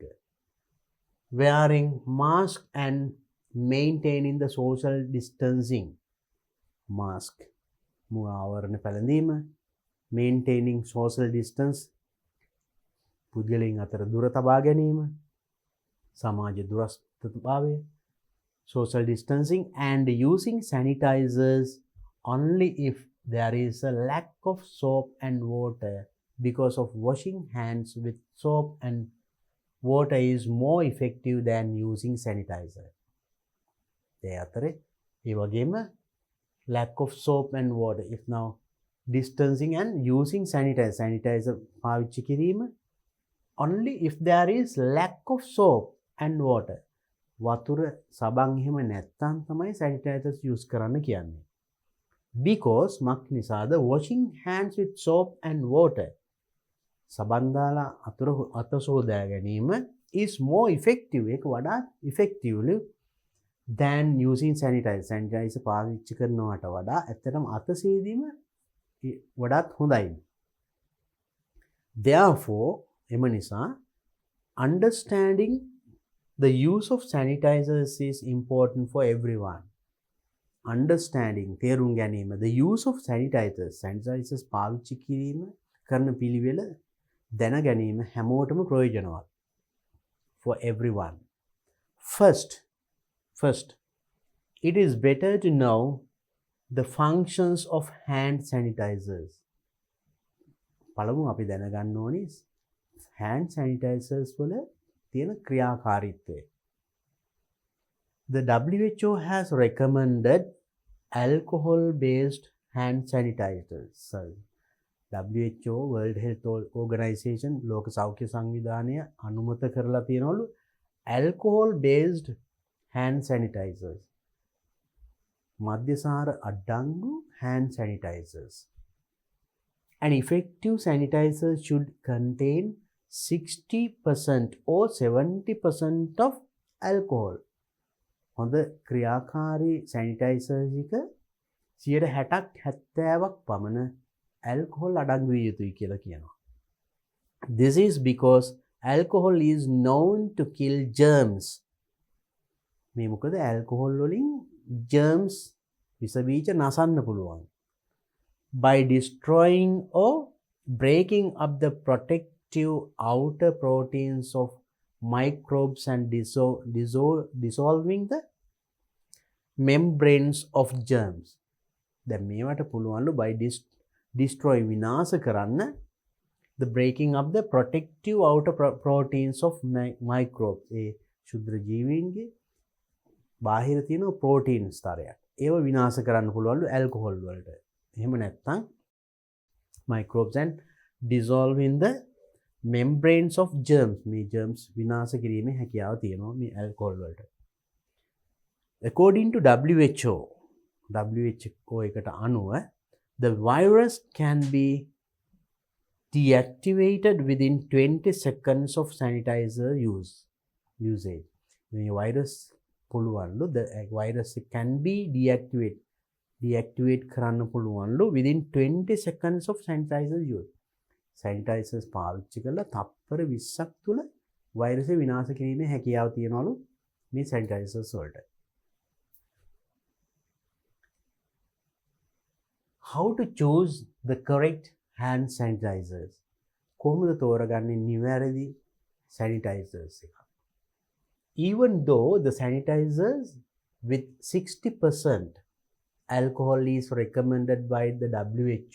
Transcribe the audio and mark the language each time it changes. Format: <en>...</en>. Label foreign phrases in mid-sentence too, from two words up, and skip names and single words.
<en>Wearing mask and maintaining the social distancing.</en> <si>Mask මුව ආවරණ පැළඳීම,</si> <en>maintaining social distance</en> <si>පුද්ගලයන් අතර දුර තබා ගැනීම, සමාජ දුරස්ථභාවය,</si> <en>social distancing, and using sanitizers only if there is a lack of soap and water, because of washing hands with soap and water is more effective than using sanitizer.</en> <si>ඒ අතරේ ඒ වගේම</si> <en>lack of soap and water, if now distancing and using sanitizer</en> <si>පාවිච්චි කිරීම</si> <en>only if there is lack of soap and water.</en> <si>වතුර සබන් එහෙම නැත්තම් තමයි sanitizers use කරන්න කියන්නේ.</si> <en>Because</en> <si>මක් නිසාද</si> <en>washing hands with soap and water</en> <si>සබන් දාලා අත සෝදා ගැනීම</si> <en>is more effective,</en> <si>ඒක වඩා</si> <en>effectively than using sanitizer</en> <si>පාවිච්චි කරනවට වඩා ඇත්තටම අත සේදීම වඩාත් හොඳයි.</si> <en>Therefore</en> <si>එම නිසා</si> <en>understanding the use of sanitizers is important for everyone.</en> <si>Understanding තේරුම් ගැනීම</si> <en>the use of sanitizers</en> <si>පාවිච්චි කිරීම කරන පිළිවෙල දැන ගැනීම හැමෝටම ප්‍රයෝජනවත්.</si> <en>For everyone. First, it is better to know the functions of hand sanitizers.</en> <si>පළමු අපි දැනගන්න ඕනේ</si> <en>hand sanitizers</en> <si>වල තියෙන ක්‍රියාකාරීත්වය.</si> <en>The WHO has recommended alcohol-based hand sanitizers.</en> <si>So, WHO World Health Organization ලෝක සෞඛ්‍ය සංවිධානය අනුමත කරලා තියෙනවලු</si> <en>alcohol-based hand sanitizers.</en> <si>මද්‍යසාර අඩංගු</si> <en>hand sanitizers. An effective sanitizer should contain 60% or 70% of alcohol.</en> <si>හොඳ ක්‍රියාකාරී sanitizer එක 60ක් 70ක් පමණ alcohol අඩංගු විය යුතුයි කියලා කියනවා.</si> <en>This is because alcohol is known to kill germs.</en> <si>මේ මොකද alcohol වලින් germs විස බීජ නසන්න පුළුවන්.</si> <en>By destroying or breaking up the protective outer proteins of microbes and dissolving the membranes of germs.</en> <si>දැන් මේවට පුළුවන්ලු</si> <en>by destroy</en> <si>විනාශ කරන්න</si> <en>the breaking up the protective outer proteins of microbes.</en> <si>ඒ ශුද්‍ර ජීවීන්ගේ බාහිර තියෙන ප්‍රෝටීන් ස්තරයක්. ඒව විනාශ කරන්න පුළුවන්ලු alcohol වලට. එහෙම නැත්නම්</si> <en>microbes and dissolving the membranes of germs.</en> <si>මේ germs විනාශ කිරීමේ හැකියාව තියෙනවා මේ alcohol වලට.</si> <en>According to WHO</en> <si>එකට අනුව</si> <en>the virus can be deactivated within 20 seconds of sanitizer usage.</en> <si>මේ virus පුළුවන්ලු,</si> <en>the virus can be deactivate</en> <si>කරන්න පුළුවන්ලු</si> <en>within 20 seconds of sanitizer use.</en> <si>sanitizers පාවිච්චි කරලා තප්පර 20ක් තුල වෛරසය විනාශ කිරීමේ හැකියාව තියනවලු මේ sanitizers වලට.</si> <en>How to choose the correct hand sanitizers?</en> <si>කොහොමද තෝරගන්නේ නිවැරදි sanitizers එක?</si> <en>Even though the sanitizers with 60% alcohol is recommended by the WHO.</en>